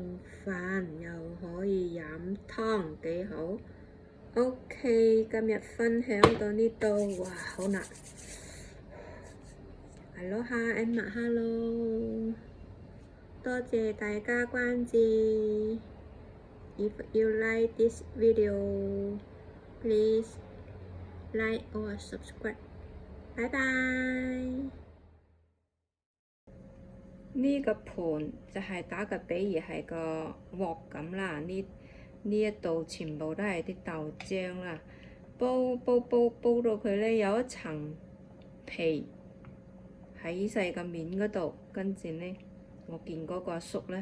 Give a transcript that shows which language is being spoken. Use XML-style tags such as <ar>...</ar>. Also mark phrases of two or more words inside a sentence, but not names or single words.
<yue>飯，又可以飲湯，幾好。OK，今日分享到呢度，哇，好難。Aloha and mahalo，多謝大家關注。</yue> <en>If you like this video, please like or subscribe。</en> <yue>拜拜。呢個盤就係打個比喻係個鑊咁啦，呢一度全部都係啲豆漿啦，煲到佢咧有一層皮喺細個面嗰度，跟住咧我見嗰個阿叔咧</yue>